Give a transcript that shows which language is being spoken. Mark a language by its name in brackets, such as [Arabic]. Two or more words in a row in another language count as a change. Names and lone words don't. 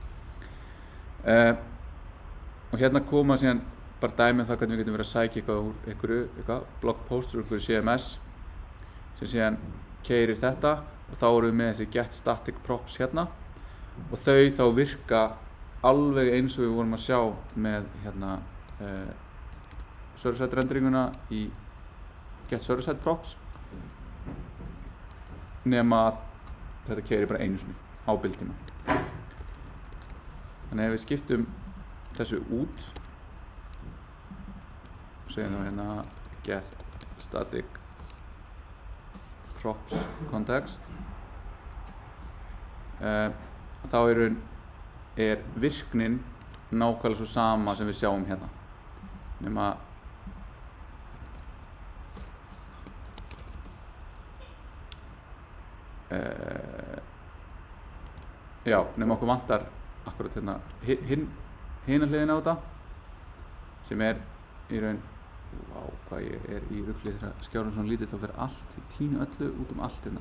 [Icelandic] Og hérna koma síðan bara dæmi það hvernig við getum verið að sækja eitthvað úr einhverju blogpost úr einhverju CMS sem síðan keyrir þetta og þá erum við með þessi [English] get static props [Icelandic] hérna og þau þá virka alveg eins og við vorum að sjá með hérna server-side renderinguna í [English] get server-side props [Icelandic] nema að þetta keyrir bara einu sinni á build-tíma. Þannig ef við skiptum þessu út og segjum þá hérna [English] get static props context [Icelandic] þá er virknin nákvæmlega svo sama sem við sjáum hérna nema nema okkur vantar akkurat hérna hina hliðina á þetta sem er í raun Vá, hvað ég í rugli þegar skjárinn svona lítill og fyrir allt, ég tínu öllu út allt hérna.